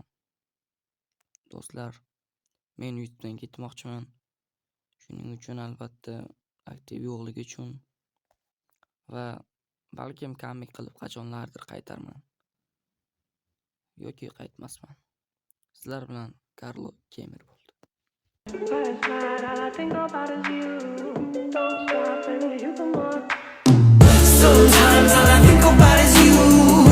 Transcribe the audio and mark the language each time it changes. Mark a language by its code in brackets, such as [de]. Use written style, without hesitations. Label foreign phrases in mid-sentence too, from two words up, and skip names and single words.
[uz] Do'stlar, men YouTubedan ketmoqchiman. Shuning uchun albatta aktiv yo'qligi uchun va balkim kamlik qilib qachonlardir qaytarman. Yoki qaytmasman. Sizlar bilan Karlo Gamer bo'ldi. [en] Last night all I think about is you. Don't stop and you come on. Sometimes all I think about is you.